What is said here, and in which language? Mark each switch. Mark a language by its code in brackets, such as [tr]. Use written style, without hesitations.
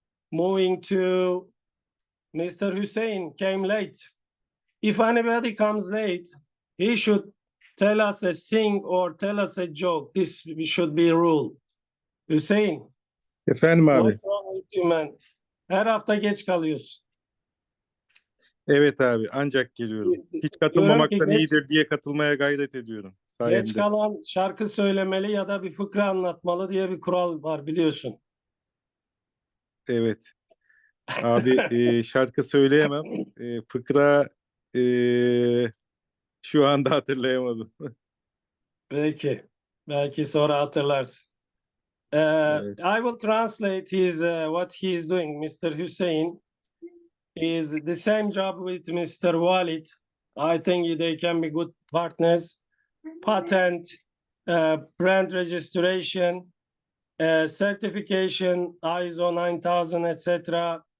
[en] Moving to Mr. Hussein, came late. If anybody comes late, he should tell us a thing or tell us a joke. This should be a rule. Hussein. [tr] Efendim abi. [en] What's wrong with you, man? [tr] Her hafta geç kalıyorsun. Evet abi, ancak geliyorum. Hiç katılmamaktan iyidir diye katılmaya gayret ediyorum sayende. Geç kalan şarkı söylemeli ya da bir fıkra anlatmalı diye bir kural var, biliyorsun. Evet. Abi şarkı söyleyemem. Fıkra şu anda hatırlayamadım. Peki. Belki sonra hatırlarsın. Evet. [en] I will translate his what he is doing. Mr. Hussein is the same job with Mr. Walid. I think they can be good partners. Patent, brand registration, certification, ISO 9000, etc.